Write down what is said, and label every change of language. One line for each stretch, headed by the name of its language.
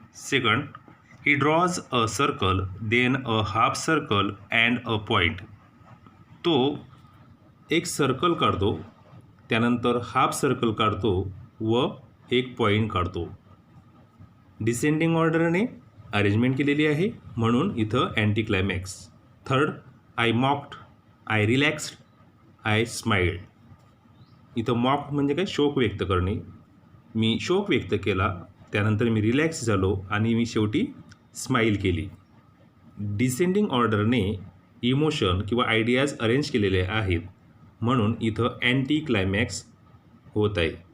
English: Second, he draws a circle then a half circle and a point.
Marathi: तो एक circle काढतो, त्यानंतर half circle काढतो व एक पॉईंट काढतो. डिसेंडिंग ऑर्डरने अरेंजमेंट केलेली आहे म्हणून इथं anti climax.
English: Third, I mocked I relaxed I smiled.
Marathi: इथं मॉक्ड म्हणजे काय शोक व्यक्त करणे. मी शोक व्यक्त केला, त्यानंतर मी रिलॅक्स झालो आणि मी शेवटी स्माईल केली. डिसेंडिंग ऑर्डरने इमोशन किंवा आयडियाज अरेंज केलेले आहेत म्हणून इथं अँटी क्लायमॅक्स होत आहे.